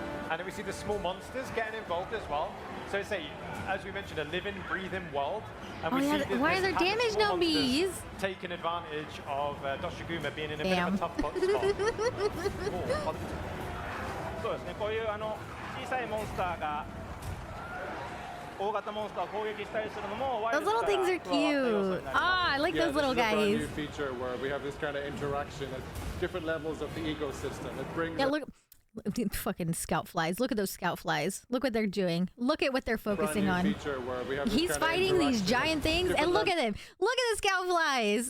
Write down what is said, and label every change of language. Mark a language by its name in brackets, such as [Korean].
[English] And then we see the small monsters getting involved as well. So it's as we mentioned, a living, breathing world. And we see why are there damage numbers? Taking advantage of Doshiguma being in a bit of a tough spot. [Japanese] そうですね。こういう小さいモンスターが大型モンスターを攻撃したりするのも。 [English] Those little things are cute. Ah, I like those little guys. This is a brand new feature where we have this kind of interaction at different levels of the ecosystem. It brings. Yeah, look. Fucking scout flies. Look at those scout flies. Look what they're doing. Look at what they're focusing on. He's fighting these giant things, and look at him. Look at the scout flies.